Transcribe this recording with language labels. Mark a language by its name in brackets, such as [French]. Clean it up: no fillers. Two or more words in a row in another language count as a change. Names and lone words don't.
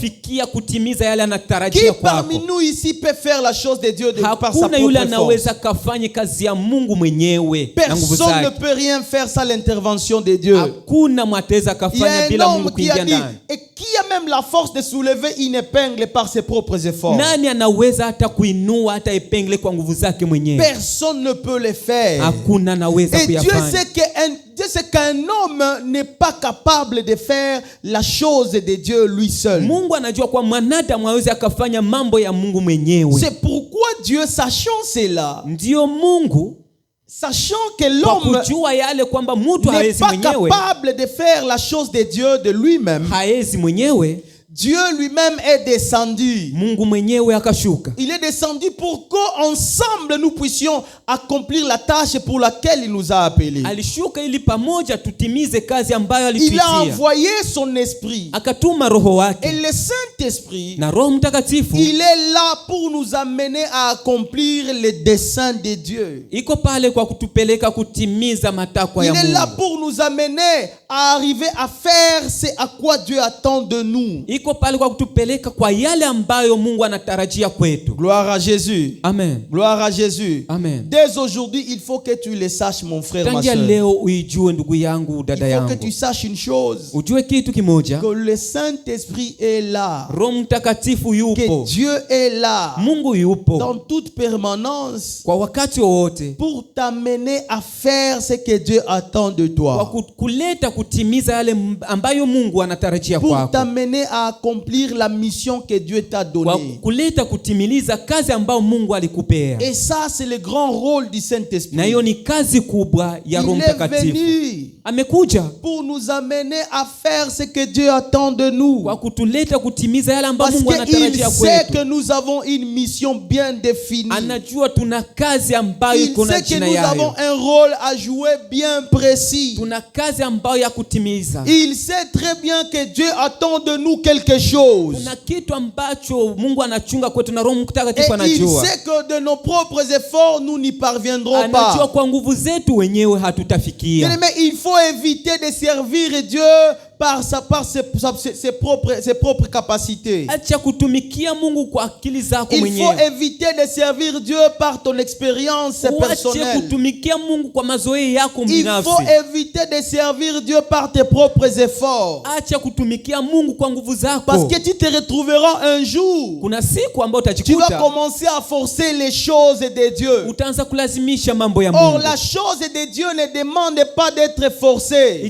[French] Qui parmi nous ici peut faire la chose de Dieu par sa propre force? Personne ne peut rien faire sans l'intervention de Dieu. Il y a un homme qui a dit, et qui a même même la force de soulever une épingle par ses propres efforts? [Swahili] Nani anaweza hata kuinua hata epingle kwa nguvu zake mwenyewe? [French] Personne ne peut le faire. [Swahili] Hakuna anaweza kuyafanya. [French] Dieu sait qu'un homme n'est pas capable de faire la chose de Dieu lui seul. [Swahili] Mungu anajua kwa mwanadamu hawezi akafanya mambo ya Mungu mwenyewe. [French] C'est pourquoi Dieu, sachant cela, [Swahili] ndio Mungu [French] sachant que l'homme n'est pas capable de faire la chose de Dieu de lui-même, Dieu lui-même est descendu. [Swahili] Mungu mwenyewe akashuka. [French] Il est descendu pour qu'ensemble nous puissions accomplir la tâche pour laquelle il nous a appelés. [Swahili] Alishuka ili pamoja tutimize kazi ambayo alituitia. [French] Il a envoyé son esprit. [Swahili] Akatuma roho wake. [French] Et le Saint-Esprit, [Swahili] na Roho Mtakatifu, [French] il est là pour nous amener à accomplir les desseins de Dieu. [Swahili] Iko pale kwa kutupeleka kutimiza matakwa ya Mungu. [French] Il est là pour nous amener à arriver à faire ce à quoi Dieu attend de nous. [Swahili] Iko pale kwa kutupeleka kwa yale ambayo Mungu anatarajia kwetu. [French] Gloire à Jésus. Amen. Gloire à Jésus. Amen. Dès aujourd'hui, il faut que tu le saches, mon frère, ma soeur. [Swahili] Leo uijue ndugu yangu, dada yangu. [French] Il faut que tu saches une chose. [Swahili] Ujue kitu kimoja. [French] Que le Saint-Esprit est là. [Swahili] Roho Mtakatifu yupo. [French] Que Dieu est là. [Swahili] Mungu yupo. [French] Dans toute permanence. [Swahili] Kwa wakati wote. [French] Pour t'amener à faire ce que Dieu attend de toi. [Swahili] Kwa kuleta kutimiza yale ambayo Mungu anatarajia kwako. [French] Pour t'amener à accomplir la mission que Dieu t'a donnée. [Swahili] Kuleta kutimiliza kazi ambayo Mungu alikupea. [French] Et ça, c'est le grand rôle du Saint-Esprit. [Swahili] Na hiyo ni kazi kubwa ya Roho Mtakatifu. [French] Il est venu [Swahili] amekuja [French] pour nous amener à faire ce que Dieu attend de nous. [Swahili] Kwa kutuleta kutimiza yale ambayo Mungu anatarajia kwetu. [French] Parce qu'il sait que nous avons une mission bien définie. [Swahili] Anajua tuna kazi ambayo iko na jina yayo. [French] Il sait que nous avons un rôle à jouer bien précis. [Swahili] Tuna kazi ambayo ya kutimiza. [French] Il sait très bien que Dieu attend de nous quelque chose. [Swahili] Kuna kitu ambacho Mungu anachunga kwetu na Roho Mtakatifu anajua. [French] Et il sait que de nos propres efforts nous n'y parviendrons pas. [Swahili] Anajua kwa nguvu zetu wenyewe hatutafikia. [French] Mais il faut éviter de servir Dieu par ses propres capacités. [Swahili] Acha kutumikia Mungu kwa akili zako mwenyewe. [French] Il faut éviter de servir Dieu par ton expérience personnelle. [Swahili] Acha kutumikia Mungu kwa mazoea yako binafsi. [French] Il faut éviter de servir Dieu par tes propres efforts. [Swahili] Acha kutumikia Mungu kwa nguvu zako. [French] Parce que tu te retrouveras un jour. [Swahili] Kuna siku ambayo utajikuta. [French] Tu vas commencer à forcer les choses de Dieu. [Swahili] Utaanza kulazimisha mambo ya Mungu. [French] Or la chose de Dieu ne demande pas d'être forcée.